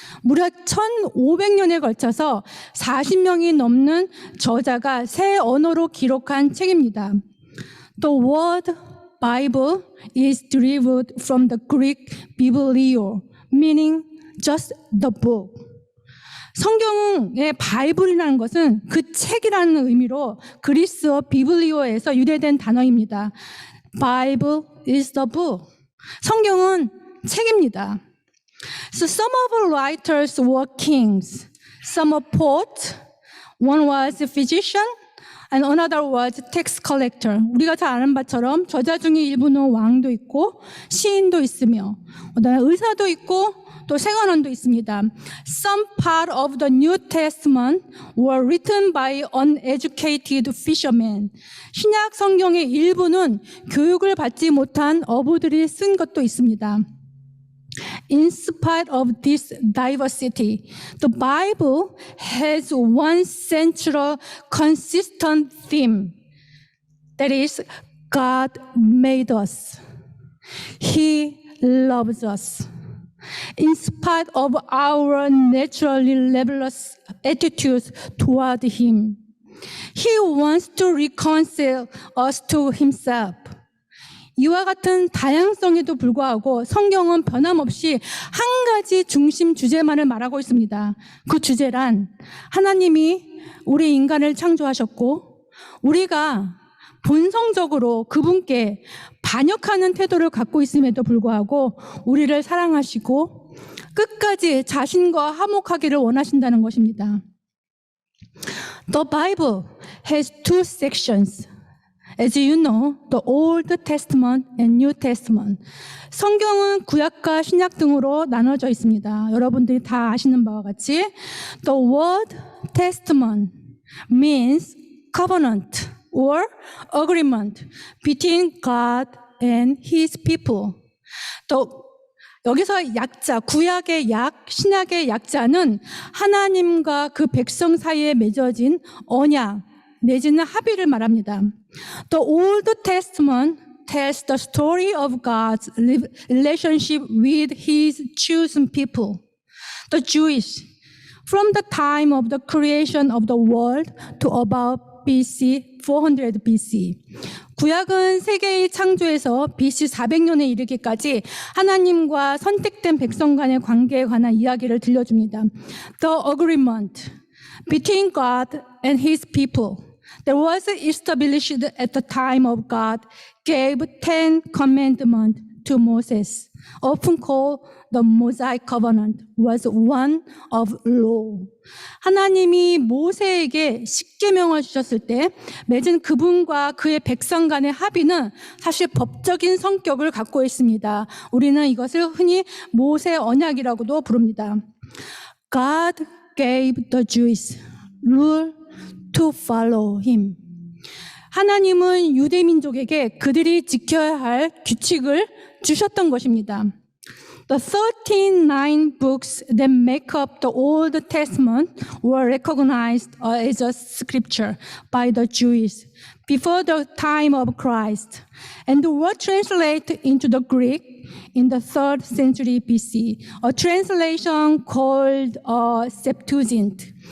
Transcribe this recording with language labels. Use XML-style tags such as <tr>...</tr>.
<ko>무려 1500년에 걸쳐서 40명이 넘는 저자가 세 언어로 기록한 책입니다.</ko> <en>The word Bible is derived from the Greek biblio, meaning just the book.</en> <ko>성경의 바이블이라는 것은 그 책이라는 의미로 그리스어 비블리오에서 유래된 단어입니다.</ko> <en>Bible is the book.</en> <ko>성경은 책입니다.</ko> <en>So some of the writers were kings, some were poets, one was a physician, and another was tax collector.</en> <ko>우리가 잘 아는 바처럼 저자 중에 일부는 왕도 있고 시인도 있으며 그다음에 의사도 있고 또 세관원도 있습니다.</ko> <en>Some part of the New Testament were written by uneducated fishermen.</en> <ko>신약 성경의 일부는 교육을 받지 못한 어부들이 쓴 것도 있습니다.</ko> <en>In spite of this diversity, the Bible has one central, consistent theme. That is, God made us. He loves us. In spite of our naturally rebellious attitudes toward Him, He wants to reconcile us to Himself.</en> <ko>이와 같은 다양성에도 불구하고 성경은 변함없이 한 가지 중심 주제만을 말하고 있습니다. 그 주제란 하나님이 우리 인간을 창조하셨고 우리가 본성적으로 그분께 반역하는 태도를 갖고 있음에도 불구하고 우리를 사랑하시고 끝까지 자신과 화목하기를 원하신다는 것입니다.</ko> <en>The Bible has two sections. As you know, the Old Testament and New Testament.</en> <ko>성경은 구약과 신약 등으로 나눠져 있습니다. 여러분들이 다 아시는 바와 같이</ko> <en>The word testament means covenant or agreement between God and His people.</en> <ko>또 여기서 약자, 구약의 약, 신약의 약자는 하나님과 그 백성 사이에 맺어진 언약 내지는 합의를 말합니다.</ko> <en>The Old Testament tells the story of God's relationship with His chosen people, the Jewish, from the time of the creation of the world to about BC 400 BC.</en> <ko>구약은 세계의 창조에서 BC 400년에 이르기까지 하나님과 선택된 백성 간의 관계에 관한 이야기를 들려줍니다.</ko> <en>The agreement between God and His people that was established at the time of God gave 10 commandments to Moses, often called the Mosaic Covenant, was one of law.</en> <ko>하나님이 모세에게 십계명을 주셨을 때 맺은 그분과 그의 백성 간의 합의는 사실 법적인 성격을 갖고 있습니다. 우리는 이것을 흔히 모세 언약이라고도 부릅니다.</ko> <en>God gave the Jews rule to follow Him.</en> <ko>하나님은 유대 민족에게 그들이 지켜야 할 규칙을 주셨던 것입니다.</ko> <en>The 39 books that make up the Old Testament were recognized as a scripture by the Jews before the time of Christ and were translated into the Greek in the 3rd century BC, a translation called Septuagint.</en>